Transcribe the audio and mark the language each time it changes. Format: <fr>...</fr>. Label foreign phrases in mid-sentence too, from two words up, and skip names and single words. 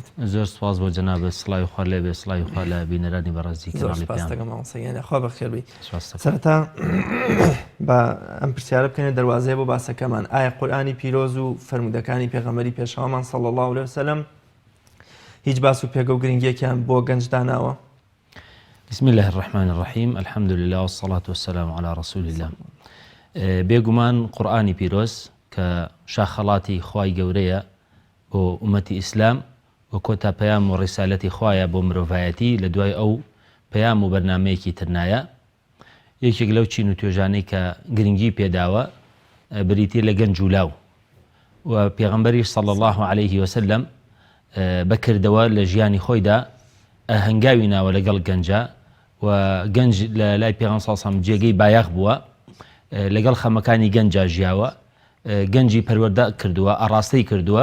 <ckb>زۆر سپاس بۆ جەنابەت، سڵاوی خوا لێبێ، سڵاوی خوا لە بینەرانی بەڕێزی کەناڵی خوا بەخێر بی. سەرەتا بە ئەم پرسیارە بکەنێت دەواازەیە بۆ باسەکەمان، ئایا قورئانی پیرۆز و فەرمودەکانی پێغەمبەری پێشەوامان</ckb> <ar>صلی الله عليه وسلم</ar> <ckb>هیچ باس و پێگە و گرنگیەکیان بۆ گەنج داناوە؟</ckb> <ar>بسم الله الرحمن الرحیم، الحمد لله والصلاة والسلام على رسول الله.</ar> <ckb>بێگومان قورئانی پیرۆز کە شاخەڵاتی خوای گەورەیە بۆ ئومەتی ئیسلام و کۆتا پەیام و ڕیسالەتی خوایە بۆ مرۆڤایەتی لە دوای ئەو پەیام و بەرنامەیەکی ترنایە. یەکێک لەو چین و توێژانەی کە گرنگی پێداوە بریتی لە گەنج و لاو و پێغەمبەری</ckb> <ar>صلی الله عليه وسلم</ar> <ckb>بەکردەوە لە ژیانی خۆیدا هەنگاوی ناوە لەگەڵ گەنجە و گەنج لە لای پێغەمبەر</ckb> <ar>صلی الله عليه وسلم</ar> <ckb>جێگەی بایەخ بووە، لەگەڵ خەمەکانی گەنجا ژیاوە، گەنجی پەروەردە کردووە، ئاڕاستەی کردووە.</ckb>